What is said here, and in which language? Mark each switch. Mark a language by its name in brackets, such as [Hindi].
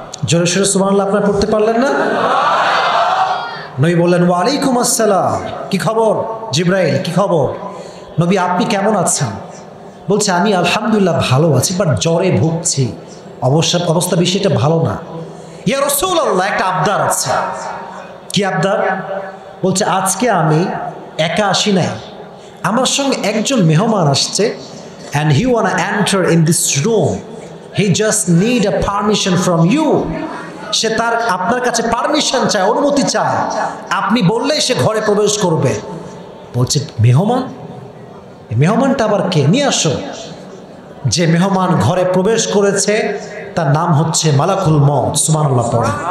[Bangla] জোরে সোরে সুবহানাল্লাহ আপনারা পড়তে পারলেন না? নবী বললেন, ওয়া আলাইকুম আসসালাম, কি খবর জিব্রাইল, কি খবর? নবী আপনি কেমন আছেন? বলছে, আমি আলহামদুলিল্লাহ ভালো আছি, বাট জ্বরে ভুগছি, অবস্থা বেশি একটা ভালো না। ইয়া রাসূলুল্লাহ, একটা আবদার আছে। কি আবদার? বলছে, আজকে আমি একা আসি নাই, আমার সঙ্গে একজন মেহমান আসছে, [English] and he wanna enter in this room, he just need a permission from you. [Bangla] সে তার আপনার কাছে পারমিশন চায়, অনুমতি চায়, আপনি বললেই সে ঘরে প্রবেশ করবে। বলছে, মেহমান? মেহমানটা আবার কে? নিয়ে আসো। যে মেহমান ঘরে প্রবেশ করেছে তার নাম হচ্ছে মালাকুল মউত। সুবহানাল্লাহ পড়ে।